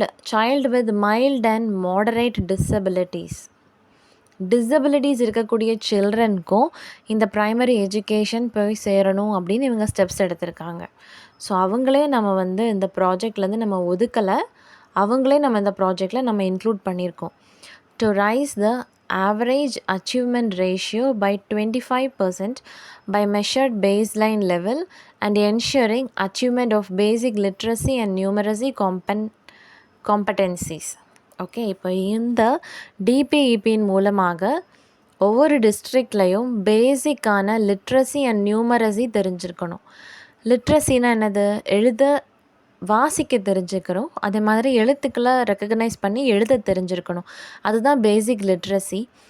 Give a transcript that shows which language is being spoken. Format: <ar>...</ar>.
<en>child with mild and moderate disabilities.</en> <ta>Disabilities இருக்கக்கூடிய சில்ட்ரனுக்கும் இந்த primary education போய் சேரணும் அப்படின்னு இவங்க ஸ்டெப்ஸ் எடுத்திருக்காங்க. ஸோ அவங்களே நம்ம வந்து இந்த ப்ராஜெக்ட்லேருந்து நம்ம ஒதுக்கலை, அவங்களே நம்ம இந்த ப்ராஜெக்டில் நம்ம இன்க்ளூட் பண்ணியிருக்கோம்.</ta> <en>To raise the average achievement ratio by 25% by measured baseline level and ensuring achievement of basic literacy and numeracy competencies.</en> <ta>Okay, இப்போ இந்த டிபிஇபியின் மூலமாக ஒவ்வொரு டிஸ்ட்ரிக்ட்லேயும் பேசிக்கான லிட்ரஸி அண்ட் நியூமரசி தெரிஞ்சிருக்கணும். லிட்ரஸினா என்னது? எழுத வாசிக்க தெரிஞ்சுக்கிறோம், அதே மாதிரி எழுத்துக்களை ரெக்கக்னைஸ் பண்ணி எழுத தெரிஞ்சிருக்கணும், அதுதான் பேசிக் லிட்ரஸி.</ta>